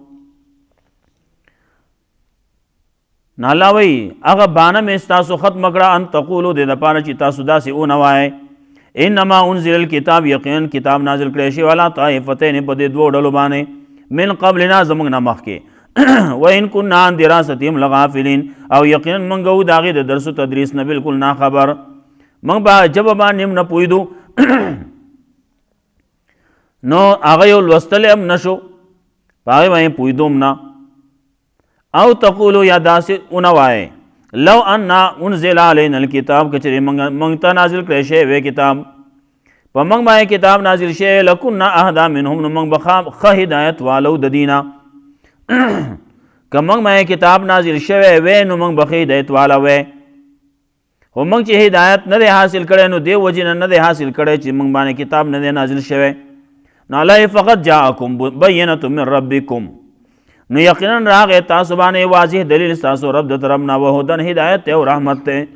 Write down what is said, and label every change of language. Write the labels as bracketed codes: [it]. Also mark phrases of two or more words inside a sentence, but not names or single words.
[ps] نو الله وایي هغه بانه مې ستاسو ختمه کړه [ar] ان تقولو [ps] دې دپاره چې تاسو داسې ونه وایئ [ar] انما انزل الکتاب [ps] یقینا کتاب نازل کړی شوی [ar] علی طائفتین [ps] په دې دوو ډلو باندې [ar] من قبلنا [ps] زموږ نه مخکې [ar] وان كنا عن دراستهم لغافلین [ps] او یقینا موږ وو د هغې د درس و تدریس نه بلکل ناخبر موږ به ژبه باندې هم نه پوهېدو نو هغه یو لوستلی هم نه شو په هغې باندې پوهېدو هم نه او تقولو یا داسې ونه وایئ [ar] لو انا انزل علینا الکتاب [ps] که چېرې موږ ته نازل کړی شوی وی کتاب په موږ باندې کتاب نازل شوی [ar] لکنا اهدا منهم [ps] نو موږ به ښه هدایت والو د دې نه که موږ باندې کتاب نازل شوی وی نو موږ به ښه هدایت والا وی خو موږ چې هدایت نه دی حاصل کړی نو دې وجې نه دی حاصل کړی چې موږ باندې کتاب نه دی نازل شوی نو الله فقط [ar] جاءکم بینة من ربکم [ps] نو یقینا راغی تاسو باندې واضح دلیل ستاسو رب د طرف نه وهدن هدایت دی او رحمت دی